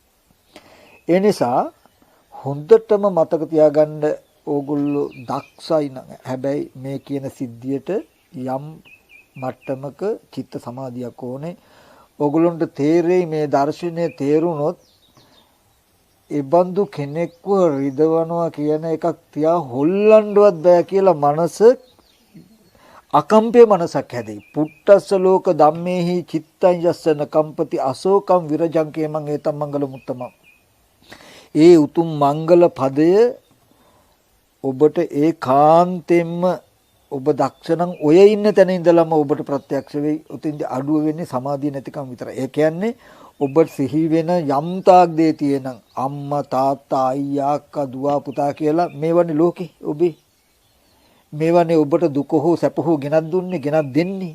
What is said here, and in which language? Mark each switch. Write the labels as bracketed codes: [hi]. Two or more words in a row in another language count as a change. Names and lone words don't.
[si] ඒ නිසා හොඳටම මතක තියාගන්න ඕගොල්ලෝ දක්ෂයි නම් හැබැයි මේ කියන සිද්ධියට යම් මට්ටමක චිත්ත සමාධියක් ඕනේ. ඕගොල්ලන්ට තේරෙයි මේ දර්ශනය තේරුනොත් ඒ බඳු කෙනෙක්ව රිදවනවා කියන එකක් තියා හොල්ලන්නවත් බෑ කියලා මනස අකම්පේ මනසක් හැදෙයි. [pi] පුට්ටස්ස ලෝක ධම්මේහි චිත්තං යස්සන කම්පති අශෝකම් විරජං කේමං ඒතම් මංගල මුත්තම. [si] ඒ උතුම් මංගල පදය ඔබට ඒකාන්තයෙන්ම ඔබ දක්ෂණම් ඔය ඉන්න තැන ඉඳලම ඔබට ප්‍රත්‍යක්ෂ වෙයි. උතින්දී අඩුව වෙන්නේ සමාධිය නැතිකම විතරයි. ඒ කියන්නේ ඔබ සිහි වෙන යම් තාක් දේ තියෙනම් අම්මා තාත්තා අයියා අක්කා දුව පුතා කියලා මේවනේ ලෝකේ ඔබේ මේවනේ ඔබට දුක හෝ සැප හෝ ගෙනත් දුන්නේ ගෙනත් දෙන්නේ.